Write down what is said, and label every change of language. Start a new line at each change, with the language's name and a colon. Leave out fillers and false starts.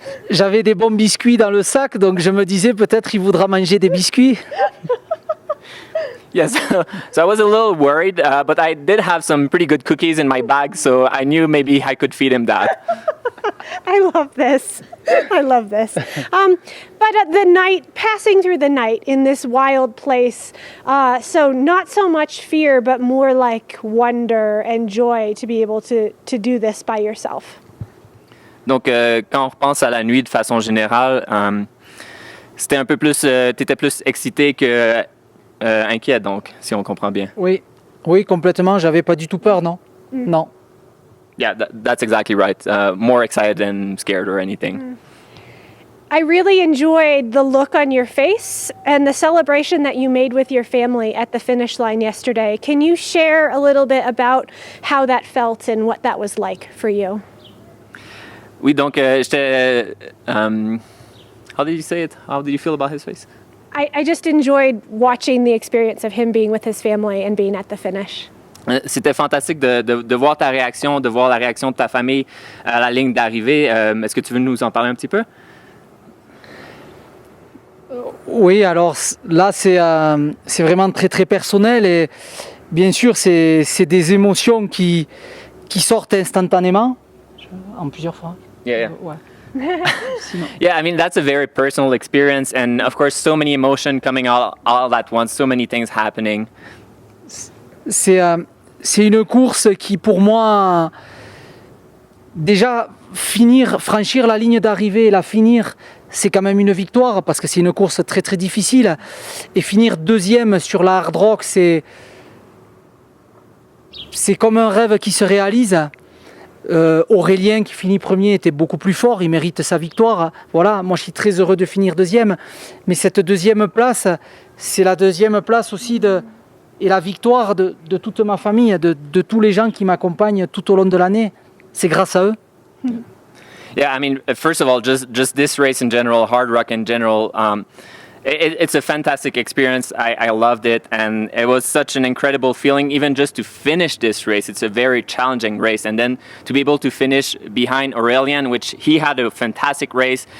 French: J'avais des bons biscuits dans le sac, donc je me disais peut-être il voudra manger des biscuits.
English: Yes, so I was a little worried, but I did have some pretty good cookies in my bag, so I knew maybe I could feed him that. I love this. But at the night, passing through the night in this wild place, so not so much fear, but more like wonder and joy to be able to do this by yourself.
French: Donc, quand on repense à la nuit de façon générale, c'était un peu plus, t'étais plus excité que inquiet, donc, si on comprend bien. Oui, complètement. J'avais pas du tout peur, non. Non.
English: Yeah, that's exactly right. More excited than scared or anything. I really enjoyed the look on your face and the celebration that you made with your family at the finish line yesterday. Can you share a little bit about how that felt and what that was like for you?
French: Oui, donc, j'étais...
English: how did you say it? How did you feel about his face? I just enjoyed watching the experience of him being with his family and being at the finish.
French: C'était fantastique de voir ta réaction, de voir la réaction de ta famille à la ligne d'arrivée. Est-ce que tu veux nous en parler un petit peu? Oui, alors là, c'est vraiment très très personnel et bien sûr, c'est des émotions qui sortent instantanément. En plusieurs fois.
English: Yeah.
French: Ouais.
English: Yeah, I mean, that's a very personal experience, and of course, so many emotion coming all at once, so many things happening.
French: C'est une course qui, pour moi, déjà, franchir la ligne d'arrivée et la finir, c'est quand même une victoire, parce que c'est une course très très difficile. Et finir deuxième sur la Hardrock, c'est comme un rêve qui se réalise. Aurélien qui finit premier était beaucoup plus fort, il mérite sa victoire. Voilà, moi je suis très heureux de finir deuxième, mais cette deuxième place, c'est la deuxième place aussi et la victoire de toute ma famille, de tous les gens qui m'accompagnent tout au long de l'année. C'est grâce à eux.
English: Yeah, I mean, first of all, just this race in general, Hardrock in general, it's a fantastic experience. I loved it, and it was such an incredible feeling, even just to finish this race. It's a very challenging race, and then to be able to finish behind Aurélien, which he had a fantastic race.